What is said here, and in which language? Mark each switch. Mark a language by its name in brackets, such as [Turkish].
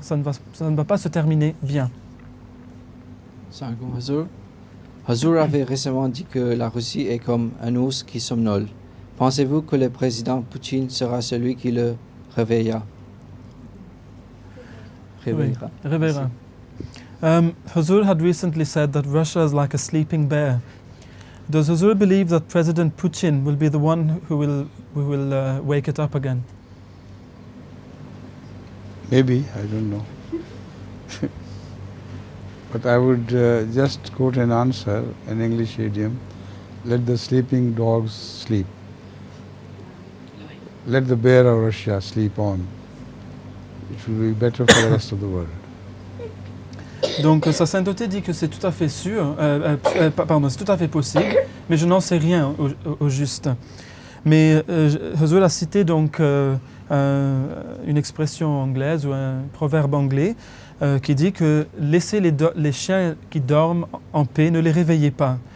[French] Ça ne va pas se terminer bien. Huzur avait récemment dit que la Russie est comme un ours qui somnole. Pensez-vous que le président Poutine sera celui qui le réveillera? Réveillera. [English] Huzur had recently said that Russia is like a sleeping bear. Does Huzur believe that President Putin will be the one who will wake it up again? Maybe, I don't know. But I would just quote an answer, an English idiom, let the sleeping dogs sleep. Let the bear of Russia sleep on. It will be better for the rest of the world. [French] Donc sa sainteté dit que c'est tout à fait sûr, c'est tout à fait possible, mais je n'en sais rien au juste. Mais Huzur a cité donc une expression anglaise ou un proverbe anglais qui dit que laissez les chiens qui dorment en paix, ne les réveillez pas.